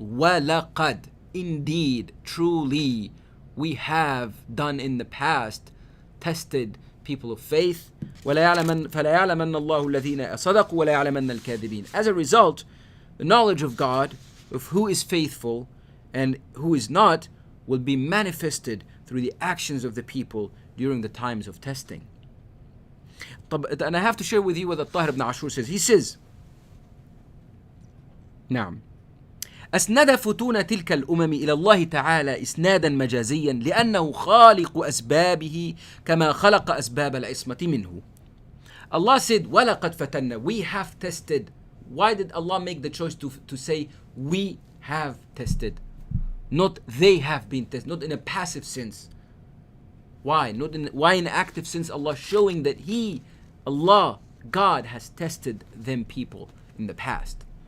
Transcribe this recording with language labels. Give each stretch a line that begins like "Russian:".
English: وَلَقَدْ, indeed, truly, we have done in the past, tested people of faith.
Arabic: وَلَا يَعْلَمَنَّ اللَّهُ الَّذِينَ صَدَقُوا وَلَا يَعْلَمَنَّ الْكَاذِبِينَ.
English: As a result, the knowledge of God, of who is faithful and who is not, will be manifested through the actions of the people during the times of testing. And I have to share with you what the Tahir ibn Ashur says. He says,
Arabic: نعم أسند فتون تلك الأمم إلى الله تعالى إسنادا مجازيا لأنه خالق أسبابه كما خلق أسباب العصمة منه.
English: Allah said,
Arabic: وَلَقَدْ فَتَنَّا,
English: we have tested. Why did Allah make the choice to say we have tested? Not they have been tested, not in a passive sense. Why? Why in active sense? Allah showing that Allah, God has tested them people in the past.